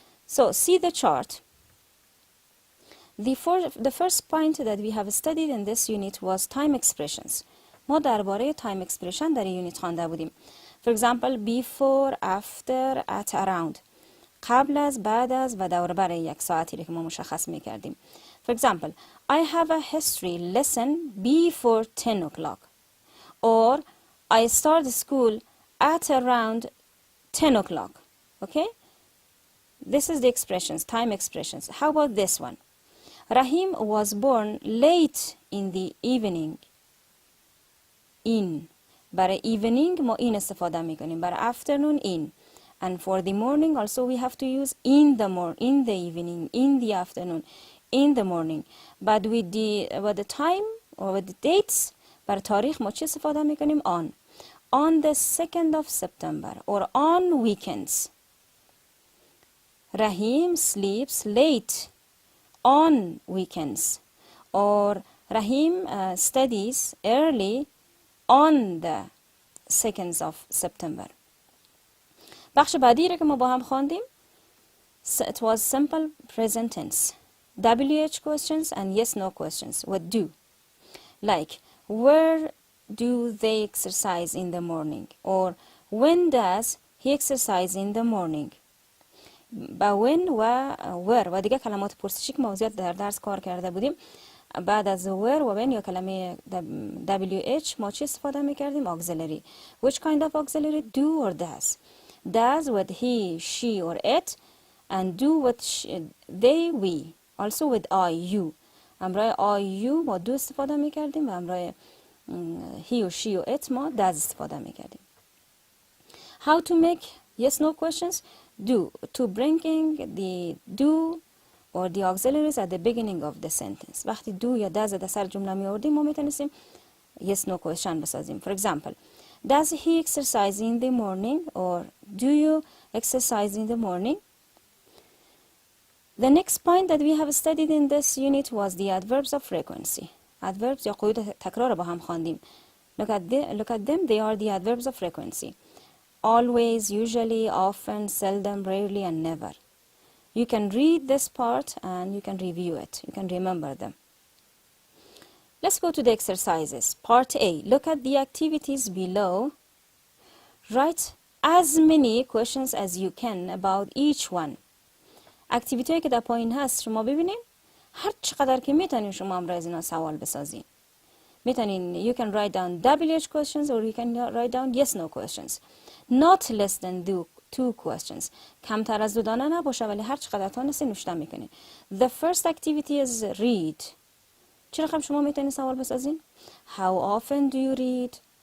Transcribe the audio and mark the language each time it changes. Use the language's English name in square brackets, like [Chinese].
[English] So, see the chart. The first point that we have studied in this unit was time expressions. [Persian] ما درباره time expression در این یونیت خوانده بودیم. [English] For example, before, after, at, around. [Persian] قبل از، بعد از و دور بر یک ساعتی که ما مشخص میکردیم. [English] For example, I have a history lesson before 10 o'clock. Or, I start school at around 10 o'clock. Okay? This is the expressions, time expressions. How about this one? Rahim was born late in the evening. In. [Persian] برای evening ما این استفاده میکنیم. برای afternoon [English] in. And for the morning also we have to use in the evening, in the afternoon, in the morning. But with the time or with the dates, [Persian] برای تاریخ ما چی استفاده میکنیم؟ [English] on. On the 2nd of September or on weekends. Rahim sleeps late on weekends. Or Rahim studies early on the 2nd of September. [Persian] بخش بعدی رو که ما با هم خواندیم [English] it was simple present tense. WH questions and yes no questions with do. Like where do they exercise in the morning? Or when does he exercise in the morning? [Persian] با when و where و دیگه کلمات پرسشی که موضوعات در درس کار کرده بودیم. بعد از where و when یا کلمه WH ما چی استفاده میکردیم؟ auxiliary. [English] Which kind of auxiliary? Do or does. Does with he, she or it, and do with they, we. Also with I, you. [Persian] امرای I, you ما do استفاده میکردیم و امرای he or she or it ما does استفاده میکردیم. [English] How to make yes no questions? Do. To bringing the do or the auxiliaries at the beginning of the sentence. [Persian] وقتی do یا does در سر جمله می آوردیم ما میتونستیم yes no question بسازیم. [English] For example, does he exercise in the morning? Or do you exercise in the morning? The next point that we have studied in this unit was the adverbs of frequency. [Persian] Adverbs یا قیود تکرار با هم خواندیم. [English] Look at them. They are the adverbs of frequency. Always, usually, often, seldom, rarely, and never. You can read this part and you can review it. You can remember them. Let's go to the exercises. Part A. Look at the activities below. Write as many questions as you can about each one. [Persian] اکتیویتی که در پایین هست شما ببینید، هر چقدر که میتونین شما هم از اینا سوال بسازین. میتونین [English] you can write down WH questions or you can write down yes no questions. Not less than two questions. [Persian] کمتر از 2 دانه نباشه، ولی هر چقدر تونستین نوشته میکنین. [English] The first activity is read. [Persian] چه رقم شما میتونین سوال بسازین؟ [English] How often do you read?